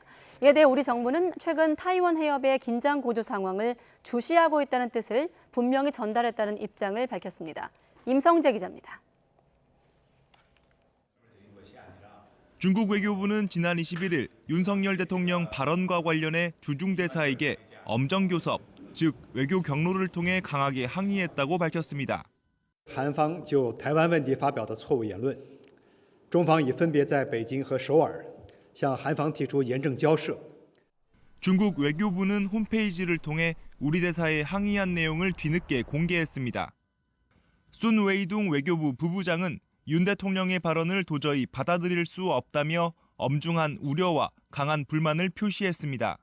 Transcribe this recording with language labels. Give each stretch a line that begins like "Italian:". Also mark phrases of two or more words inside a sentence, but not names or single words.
Korean: 이에 대해 우리 정부는 최근 타이완 해협의 긴장 고조 상황을 주시하고 있다는 뜻을 분명히 전달했다는 입장을 밝혔습니다. 임성재 기자입니다. 중국 외교부는 지난 21일 윤석열 대통령 발언과 관련해 주중 대사에게 엄정교섭, 즉 외교 경로를 통해 강하게 항의했다고 밝혔습니다.
Chinese: 韩方就台湾问题发表的错误言论，中方已分别在北京和首尔向韩方提出严正交涉。
Korean: 중국 외교부는 홈페이지를 통해 우리 대사에 항의한 내용을 뒤늦게 공개했습니다. 순 웨이둥 외교부 부부장은 윤 대통령의 발언을 도저히 받아들일 수 없다며 엄중한 우려와 강한 불만을 표시했습니다.